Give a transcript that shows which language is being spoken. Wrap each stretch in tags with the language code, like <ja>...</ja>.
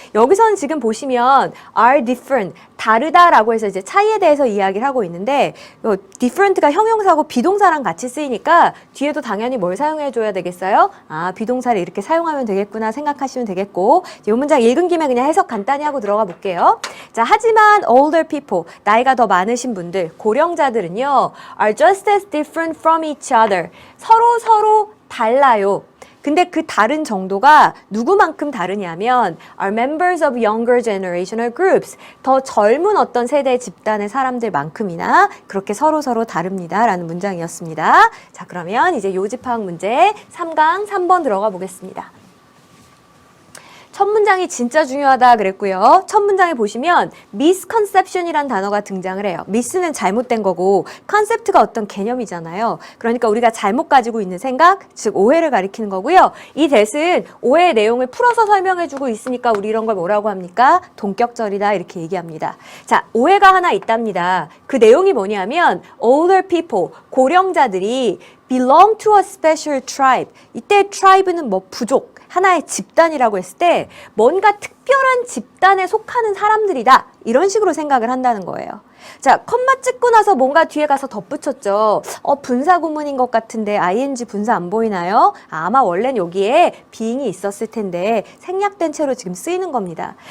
<ko>여기서는 지금 보시면 are different 다르다라고 해서 이제 차이에 대해서 이야기를 하고 있는데 different가 형용사고 비동사랑 같이 쓰이니까 뒤에도 당연히 뭘 사용해 줘야 되겠어요? 아, 비동사를 이렇게 사용하면 되겠구나 생각하시면 되겠고 이 문장 읽은 김에 그냥 해석 간단히 하고 들어가 볼게요. 자, 하지만 older people, 나이가 더 많으신 분들, 고령자들은요</ko> <en>are just as different from each other.</en> <ko>서로 달라요. 근데 그 다른 정도가 누구만큼 다르냐면</ko> <en>are members of younger generational groups.</en> <ko>더 젊은 어떤 세대 집단의 사람들만큼이나 그렇게 서로 다릅니다. 라는 문장이었습니다. 자, 그러면 이제 요집파악 문제 3강 3번 들어가 보겠습니다. 첫 문장이 진짜 중요하다 그랬고요. 첫 문장에 보시면 misconception이란 단어가 등장을 해요. mis는 잘못된 거고 concept가 어떤 개념이잖아요. 그러니까 우리가 잘못 가지고 있는 생각, 즉 오해를 가리키는 거고요. 이 that은 오해의 내용을 풀어서 설명해주고 있으니까 우리 이런 걸 뭐라고 합니까? 동격절이다 이렇게 얘기합니다. 자, 오해가 하나 있답니다. 그 내용이 뭐냐면</ko> <en>older people,</en> <ko>고령자들이</ko> <en>belong to a special tribe.</en> <ko>이때 tribe는 뭐 부족, 하나의 집단이라고 했을 때 뭔가 특별한 집단에 속하는 사람들이다. 이런 식으로 생각을 한다는 거예요. 자, 컴마 찍고 나서 뭔가 뒤에 가서 덧붙였죠. 분사 구문인 것 같은데 ing 분사 안 보이나요? 아마 원래는 여기에 being이 있었을 텐데 생략된 채로 지금 쓰이는 겁니다.</ko>